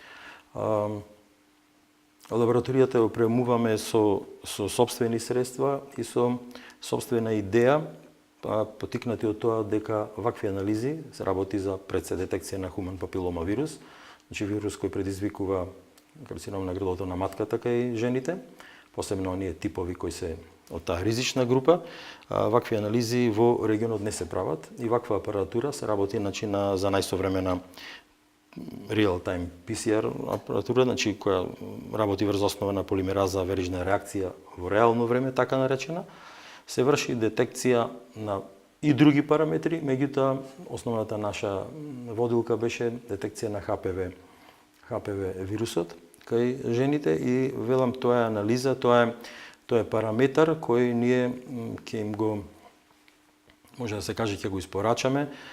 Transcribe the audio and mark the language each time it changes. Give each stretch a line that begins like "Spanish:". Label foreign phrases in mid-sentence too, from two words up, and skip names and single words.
Macedonian: Лабораторијата ја опремуваме со сопствени средства и со сопствена идеја, потикнати од тоа дека вакви анализи се работи за предсе детекција на хуман папилома вирус, значи вирус кој предизвикува карцином на грлото на матката кај жените, посебно оние типови кои се од таа ризична група. Вакви анализи во регионот не се прават и ваква апаратура се работи за најсовремена
English: real-time PCR
Macedonian: апаратура, значи која работи врз основа на полимераза верижна реакција во реално време, така наречена. Се врши детекција на и други параметри, меѓутоа основната наша водилка беше детекција на HPV вирусот кај жените и велам тоа е анализа, тоа е параметар кој ние ќе им го, може да се каже, ќе го испорачаме